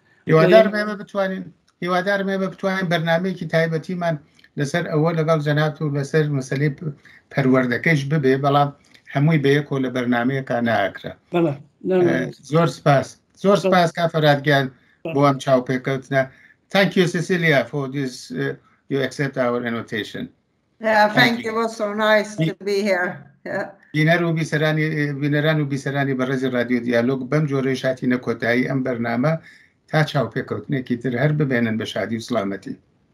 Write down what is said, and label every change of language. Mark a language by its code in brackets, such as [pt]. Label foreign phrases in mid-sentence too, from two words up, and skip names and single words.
[ckb] هیوادارم ئێمە بتوانین بەرنامەیەکی تایبەتیمان لەسەر ئەوە لەگەڵ جەناب و لەسەر مەسەلەی پەروردەکەیش ببێ بەڵام هەمووی بەیەکۆ لە بەرنامەیەکە ناکرا زۆر سپاس کا فەرھادگیان بۆ ئەم چاوپێکەوتنە. [en] Thank you Cecilia for this you accept our invitation. Thank you. It was so nice to be here. [ckb] بینەران و بیسەرانی بەڕێزی ڕادیۆ دیالۆگ بەم جۆرەی شاتینە کۆتایی ئەم بەرنامە تا چاوپێکەوتنێکی تر هەر ببێنن بە شادی و سڵامەتی.